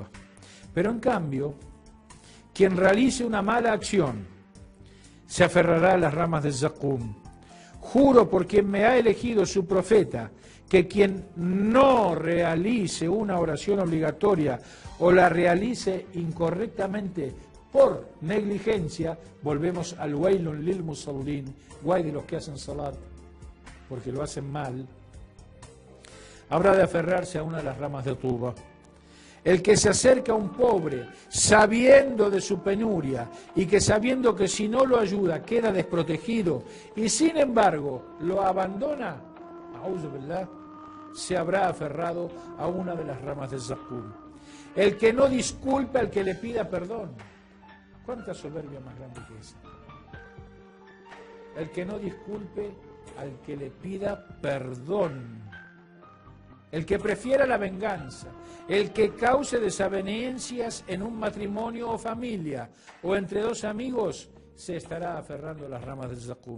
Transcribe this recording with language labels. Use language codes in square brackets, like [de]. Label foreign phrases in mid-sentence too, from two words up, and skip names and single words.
[es] Pero en cambio, quien realice una mala acción, se aferrará a las ramas de Zakum. Juro por quien me ha elegido su profeta, que quien no realice una oración obligatoria o la realice incorrectamente por negligencia, volvemos al [ar] ويل للمصلين, [es] guay de los que hacen salat, porque lo hacen mal, habrá de aferrarse a una de las ramas de tuba. El que se acerca a un pobre, sabiendo de su penuria, y que sabiendo que si no lo ayuda queda desprotegido, y sin embargo lo abandona, [ar] أعوذ بالله, [es] se habrá aferrado a una de las ramas de Zakum. El que no disculpe al que le pida perdón. ¿Cuánta soberbia más grande que esa? El que no disculpe al que le pida perdón. El que prefiera la venganza. El que cause desavenencias en un matrimonio o familia o entre dos amigos, se estará aferrando a las ramas del Zakum.